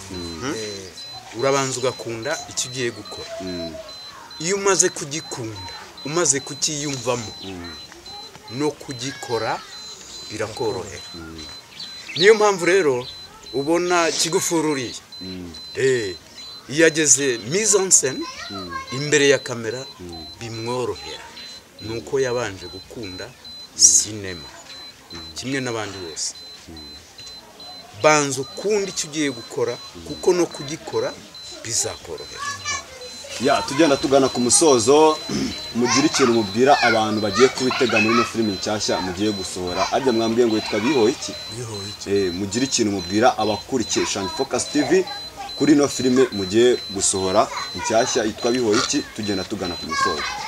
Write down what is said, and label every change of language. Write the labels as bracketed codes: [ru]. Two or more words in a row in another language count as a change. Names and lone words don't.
[rw] urabanza ugakunda icyo ugiye gukora iyo umaze kugikunda umaze kukiyumvamo no kugikora birakorohera niyo mpamvu rero ubona kigufururiye iyo ageze [fr] mise en scène [rw] imbere ya kamera bimworohera nuko yabanje gukunda sinema kimwe n'abandi bose banza ukunda icyo ugiye gukora kuko no kugikora bizakorohera tugenda tugana ku musozo mugira ikintu mubwira abantu bagiye kubitega muri ino filime nshyashya mugiye gusohora arya mwambwiye ngo yitwa bihoye iki mugira ikintu mubwira abakurikiye Shine Focus TV kuri ino filime mugiye gusohora nshyashya yitwa bihoye iki tugenda tugana ku musozo